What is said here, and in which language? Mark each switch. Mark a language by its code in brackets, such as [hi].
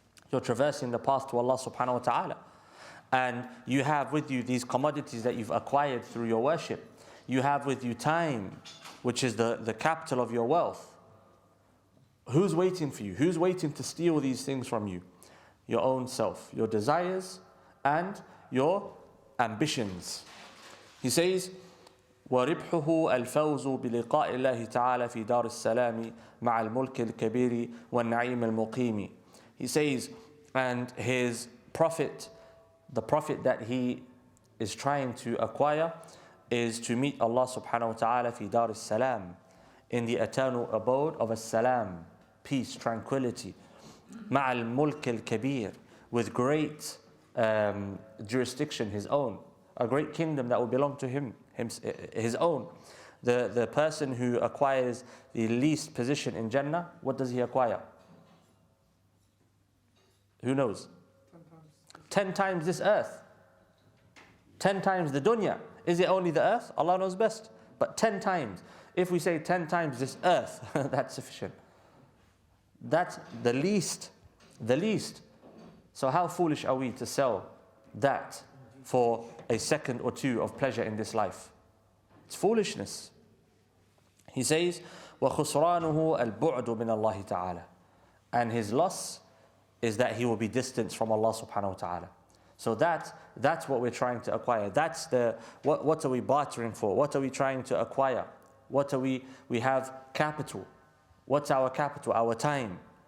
[en] You're traversing the path to Allah subhanahu wa ta'ala. And you have with you these commodities that you've acquired through your worship. You have with you time, which is the capital of your wealth. Who's waiting for you? Who's waiting to steal these things from you? Your own self, your desires and your ambitions. He says, [ar] وَرِبْحُهُ الْفَوْزُ بِلِقَاءِ اللَّهِ تَعَالَى فِي دَارِ السَّلَامِ مَعَ الْمُلْكِ الْكَبِيرِ وَالنَّعِيمِ الْمُقِيمِ. He says, [en] And his prophet, the prophet that he is trying to acquire, is to meet Allah subhanahu wa ta'ala fi dar as-salam, in the eternal abode of as-salam, peace, tranquility, ma'al mulk al-kabir, with great jurisdiction, his own, a great kingdom that will belong to him, his own. The person who acquires the least position in Jannah, what does he acquire? Who knows? 10 times this earth. 10 times the dunya. Is it only the earth? Allah knows best. But 10 times. If we say 10 times this earth, that's sufficient. That's the least. The least. So how foolish are we to sell that for a second or two of pleasure in this life? It's foolishness. He says, [ar] وَخُسْرَانُهُ الْبُعْدُ مِنَ اللَّهِ تَعَالَى. [en] And his loss is that he will be distanced from Allah subhanahu wa ta'ala. So that's what we're trying to acquire. That's what are we bartering for? What are we trying to acquire? We have capital. What's our capital? Our time.